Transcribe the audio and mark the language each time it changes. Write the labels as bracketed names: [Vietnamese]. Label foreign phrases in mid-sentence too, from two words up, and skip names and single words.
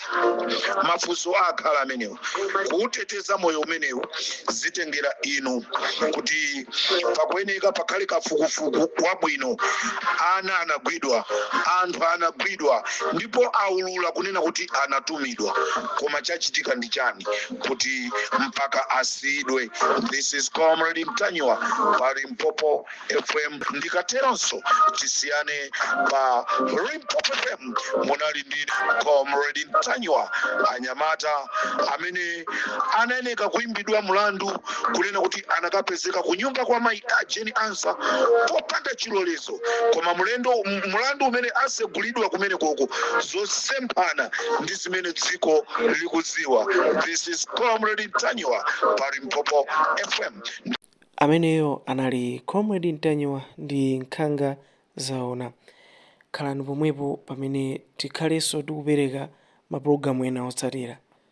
[Nyanja] Mafunso akhala amenewo. Kuuteteza moyo umenewu zitengera inu kuti pakuyeneka pakhale kafukufuku wabwino. Ana anagwidwa, anthu anagwidwa, ndipo aulula kunena kuti anatumidwa, koma chachitika ndi chani kuti mpaka asiyidwe. [English] This is Comrade Mtanywa pa Limpopo FM. [Nyanja] Ndikateronso tisiyane pa Limpopo FM. Munali ndi Comrade Mtanywa, anyamata amene anayeneka kuimbidwa mulandu kunena kuti anakapezeka kunyumba kwa Mai Jeni Ansah popanda chilolezo, koma mulandu umene asegulidwa kumene koko zosemphana ndi zimene dziko likudziwa. [English] This is Comrade Mtanywa pa Limpopo FM. [Nyanja] Ameneyo anali Comrade Mtanywa ndi nkhanga zaona. Khalani pomwepo pamene tikhalenso tikupereka mapulogalamu ena otsatira.